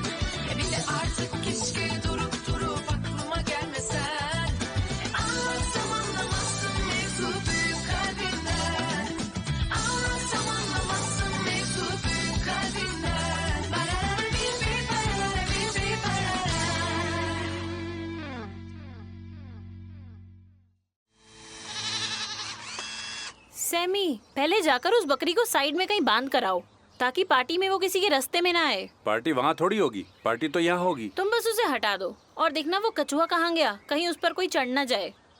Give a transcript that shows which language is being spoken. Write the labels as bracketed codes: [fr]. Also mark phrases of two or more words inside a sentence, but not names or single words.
[tr] Bir de artık keşke durup aklıma gelmesen. Anlatsam anlamazsın mevzu büyük kalbinden. Anlatsam anlamazsın mevzu büyük kalbinden. Barara bir barara bir barara. [hi] सैमी, पहले जाकर उस बकरी को साइड में कहीं बांध कर आओ ताकि पार्टी में वो किसी के रास्ते में ना आए। पार्टी वहाँ थोड़ी होगी, पार्टी तो यहाँ होगी। तुम बस उसे हटा दो और देखना वो कछुआ कहाँ गया, कहीं उस पर कोई चढ़ ना जाए।